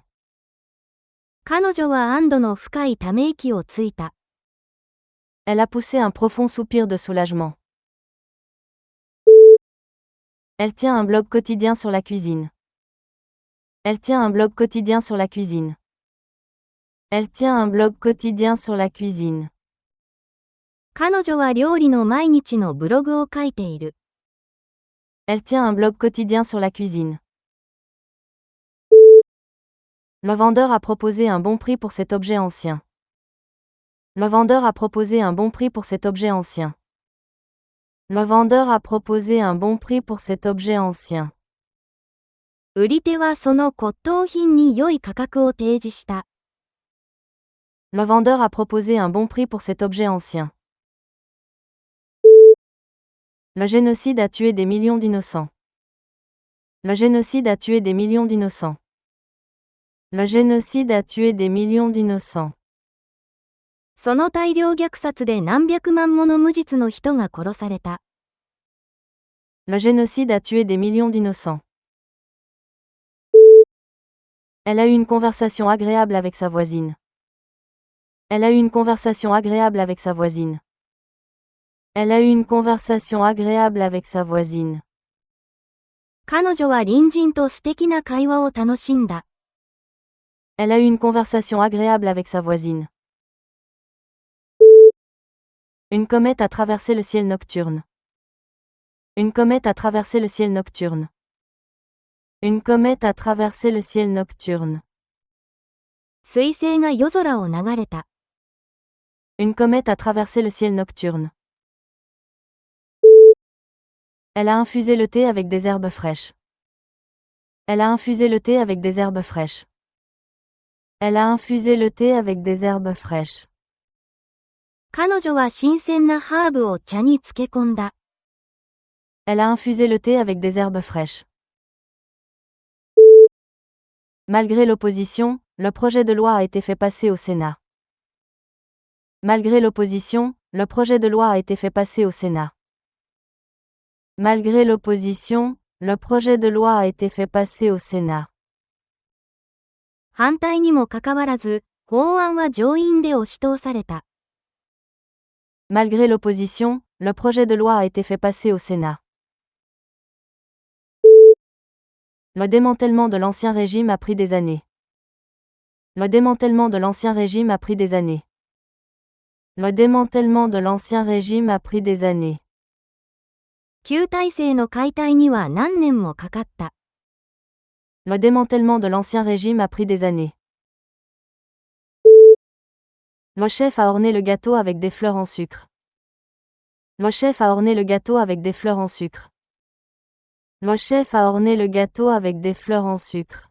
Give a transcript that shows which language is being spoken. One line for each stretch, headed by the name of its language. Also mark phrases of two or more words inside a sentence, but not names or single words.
Japanese: 彼女は安堵の深いため息をついた。
French: Elle a poussé un profond soupir de soulagement. Elle tient un blog quotidien sur la cuisine. Elle tient un blog quotidien sur la cuisine. Elle tient un blog quotidien sur la cuisine.
Japanese: 彼女は料理の毎日のブログを書いている。
French: Elle tient un blog quotidien sur la cuisine. Le vendeur a proposé un bon prix pour cet objet ancien. Le vendeur a proposé un bon prix pour cet objet ancien. Le vendeur a proposé un bon prix pour cet objet ancien.
Japanese: 売り手はその骨董品に良い価格を提示した。
French: Le vendeur a proposé un bon prix pour cet objet ancien. Le génocide a tué des millions d'innocents. Le génocide a tué des millions d'innocents. Le génocide a tué des millions d'innocents.
Japanese: その大量虐殺で何百万もの無実の人が殺された。
French: Le génocide a tué des millions d'innocents. Elle a eu une conversation agréable avec sa voisine. Elle a eu une conversation agréable avec sa voisine. Elle a eu une conversation agréable avec sa voisine.
Japanese: 彼女は隣人と素敵な会話を楽しんだ。
French: Elle a eu une conversation agréable avec sa voisine. Une comète a traversé le ciel nocturne. Une comète a traversé le ciel nocturne. Une comète a traversé le ciel nocturne.
Japanese: 彗星が夜空を流れた。
French: Une comète a traversé le ciel nocturne. Elle a infusé le thé avec des herbes fraîches. Elle a infusé le thé avec des herbes fraîches. Elle a infusé le thé avec des herbes fraîches.
Japanese: 彼女は新鮮なハーブを茶に漬け込んだ。
French: Elle a infusé le thé avec des herbes fraîches. Malgré l'opposition, le projet de loi a été fait passer au Sénat. Malgré l'opposition, le projet de loi a été fait passer au Sénat. Malgré l'opposition, le projet de loi a été fait passer au Sénat.
Japanese: 反対にもかかわらず、法案は上院で押し通された。
French: Malgré l'opposition, le projet de loi a été fait passer au Sénat. Le démantèlement de l'Ancien Régime a pris des années. Le démantèlement de l'Ancien Régime a pris des années. Le démantèlement de l'Ancien Régime a pris des années.
Japanese: 旧体制の解体には何年もかかった。
French: Le démantèlement de l'Ancien Régime a pris des années. Le chef a orné le gâteau avec des fleurs en sucre. Le chef a orné le gâteau avec des fleurs en sucre. Le chef a orné le gâteau avec des fleurs en sucre.